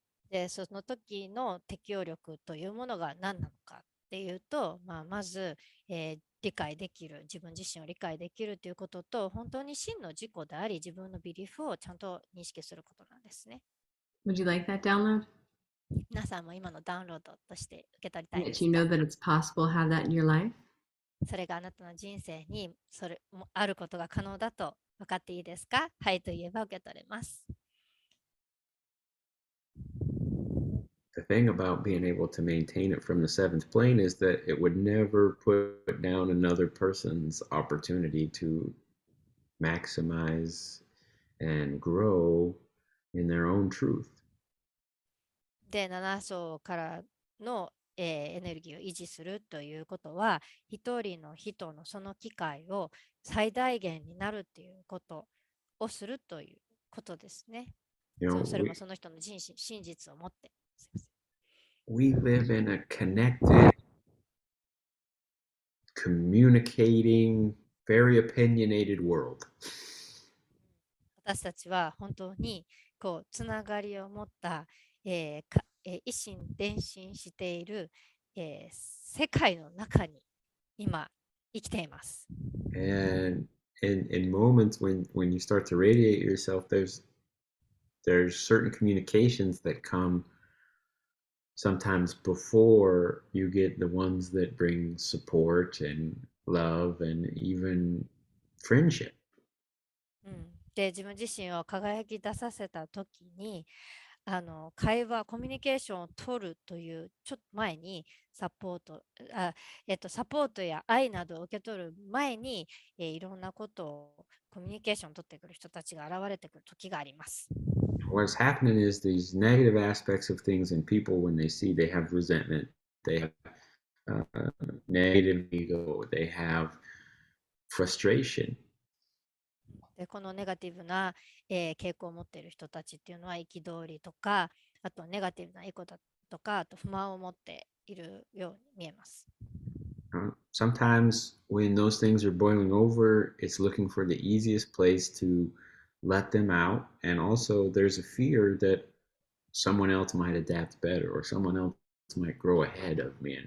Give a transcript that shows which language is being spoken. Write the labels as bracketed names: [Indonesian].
[Japanese] で、その時の適応力というものが何なのかっていうと、まず、理解できる、自分自身を理解できるということと、本当に真の自己であり、自分のビリフをちゃんと認識することなんですね。 [English] Would you like that download? [Japanese] 皆さんも今のダウンロードとして受け取りたいで [English] That [Japanese] す [English] you [Japanese] か？ [English] know that it's possible to have that in your life? [Japanese] それがあなたの人生にそれもあることが可能だと分かっていいですか？はいと言えば受け取れます。 The thing about being able to maintain it from the seventh plane is that it would never put down another person's opportunity to maximize and grow in their own truth. で、7層からの、エネルギーを維持するということは、一人の人のその機会を最大限になるということをするということですね。 [English] You know, [Japanese] それもその人の真実を持って。すいません。 [English] we live in a connected, communicating, very opinionated world. [Japanese] 私たちは本当にこうつながりを持った、一心伝心している、世界の中に今生きています。 [English] And in moments when you start to radiate yourself, there's certain communications that come sometimes before you get the ones that bring support and love and even friendship. [Japanese] で、自分自身を輝き出させたときに、会話、コミュニケーションを取るというちょっと前にサポートや愛などを受け取る前に、いろんなことをコミュニケーションを取ってくる人たちが現れてくる時があります。 [English] What's happening is these negative aspects of things in people when they see they have resentment, they have negative ego, they have frustration. [Japanese] でこのネガティブな、傾向を持っている人たちっていうのは憤りとか、あとネガティブな意図だとか、あと不満を持っているように見えます。 [English] Sometimes when those things are boiling over, it's looking for the easiest place to let them out. And also, there's a fear that someone else might adapt better or someone else might grow ahead of me.